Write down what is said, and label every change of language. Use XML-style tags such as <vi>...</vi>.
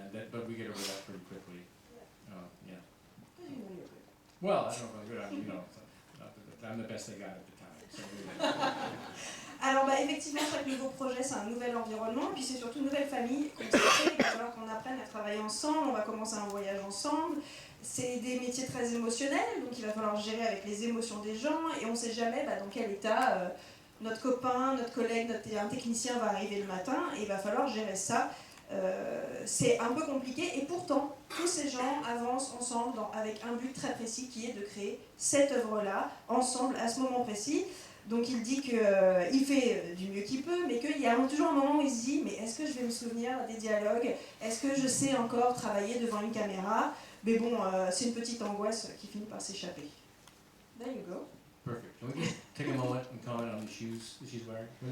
<en>But we get over that pretty quickly. Yeah. Well, I don't know if I'm good. I'm the best they got at the time. So,</en> <fr>Alors effectivement, chaque nouveau projet, c'est un nouvel environnement, et puis c'est surtout une nouvelle famille. Comme ça, il va falloir qu'on apprenne à travailler ensemble, on va commencer un voyage ensemble. C'est des métiers très émotionnels, donc il va falloir gérer avec les émotions des gens, et on ne sait jamais dans quel état notre copain, notre collègue, un technicien va arriver le matin, et il va falloir gérer ça. C'est un peu compliqué, et pourtant, tous ces gens avancent ensemble avec un but très précis qui est de créer cette œuvre-là, ensemble, à ce moment précis. Donc il dit qu'il fait du mieux qu'il peut, mais qu'il y a toujours un moment où il se dit « mais est-ce que je vais me souvenir des dialogues? Est-ce que je sais encore travailler devant une caméra ?» Mais bon, c'est une petite angoisse qui finit par s'échapper.</fr> <en>There you go. Perfect. Can we just take a moment and comment on the shoes that she's wearing?</en>